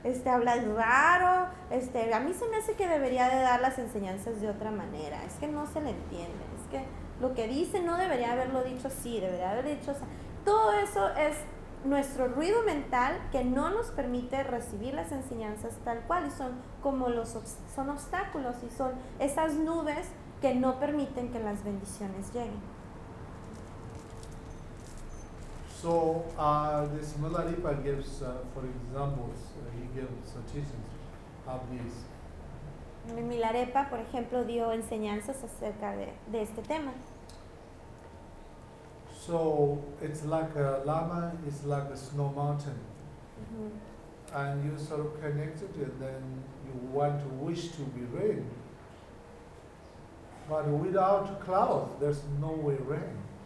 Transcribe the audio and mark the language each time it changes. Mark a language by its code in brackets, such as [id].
[es] Habla raro, a mí se me hace que debería de dar las enseñanzas de otra manera, es que no se le entiende, es que lo que dice no debería haberlo dicho así, debería haber dicho, o sea, todo eso es nuestro ruido mental que no nos permite recibir las enseñanzas tal cual, y son como son obstáculos y son esas nubes que no permiten que las bendiciones lleguen. [en] So this Malaripa gives, for examples, he gives some teachings of this. [es] Milarepa, por ejemplo, dio enseñanzas acerca de este tema. [en] So it's like a lama, it's like a snow mountain. Mm-hmm. And you sort of connected it, then you want to wish to be rain. But without clouds, there's no way rain.